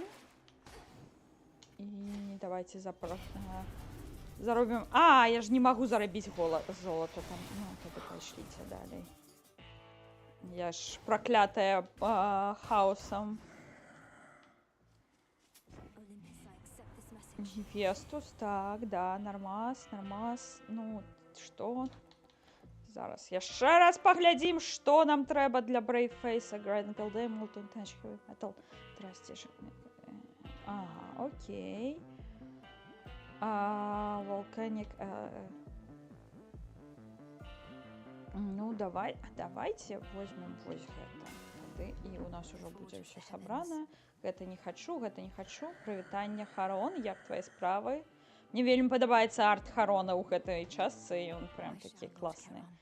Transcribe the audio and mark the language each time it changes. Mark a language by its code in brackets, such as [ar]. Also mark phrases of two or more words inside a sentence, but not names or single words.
[be] І давайте заробім... я ж не магу зарабіць золата там. Ну, тады пайшліце далей. Я ж праклятая хаосам. [en] Olympus, I accept this message. [be] Гефестус, так, да, нормас. Ну, што? Зараз яшчэ раз паглядзім, што нам трэба для Брейвфейса. [en] Grand Gold, Molten Touch, Heavy Metal, Trusty. [be] Окей. Volcanic. Ну, [ru] давайте возьмем [be] вось гэта. Тады і у нас ужо будзе ўсё сабрана. Гэта не хачу. Прывітанне, Харон, як твае справы? Мне вельмі падабаецца арт Харона ў гэтай частцы, і ён прям такі класны.